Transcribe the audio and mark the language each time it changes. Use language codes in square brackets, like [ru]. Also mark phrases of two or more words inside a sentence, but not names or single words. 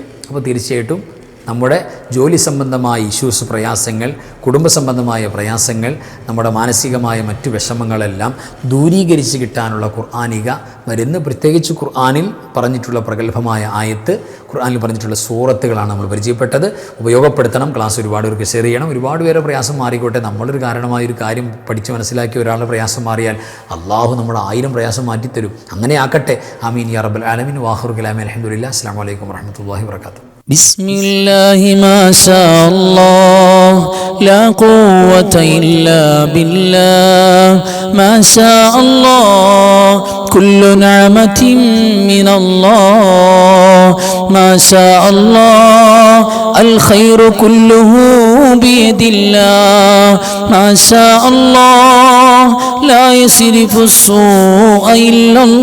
[ml] അപ്പോൾ തീർച്ചയായിട്ടും നമ്മുടെ ജോലി സംബന്ധമായ ഇഷ്യൂസ്, പ്രയാസങ്ങൾ, കുടുംബ സംബന്ധമായ പ്രയാസങ്ങൾ, നമ്മുടെ മാനസികമായ മറ്റു വിഷമങ്ങളെല്ലാം ദൂരീകരിച്ച് കിട്ടാനുള്ള ഖുർആനിക മരുന്ന്, പ്രത്യേകിച്ച് ഖുർആനിൽ പറഞ്ഞിട്ടുള്ള പ്രഗത്ഭമായ ആയത്ത്, ഖുർആനിൽ പറഞ്ഞിട്ടുള്ള സൂറത്തുകളാണ് നമ്മൾ പരിചയപ്പെട്ടത്. ഉപയോഗപ്പെടുത്തണം. ക്ലാസ് ഒരുപാട് പേർക്ക് ഷെയർ ചെയ്യണം. ഒരുപാട് പേരെ പ്രയാസം മാറിക്കോട്ടെ. നമ്മളൊരു കാരണമായൊരു കാര്യം പഠിച്ച് മനസ്സിലാക്കി ഒരാളുടെ പ്രയാസം മാറിയാൽ അള്ളാഹു നമ്മുടെ 1000 പ്രയാസം മാറ്റിത്തരും. അങ്ങനെ ആക്കട്ടെ. [ar] آمين يا رب العالمين. وآخر كلامي الحمد لله. السلام عليكم ورحمة الله وبركاته. بسم الله ما شاء الله لا قوة إلا بالله ما شاء الله كل نعمة من الله ما شاء الله الخير كله بيد الله ما شاء الله لا يصرف السوء إلا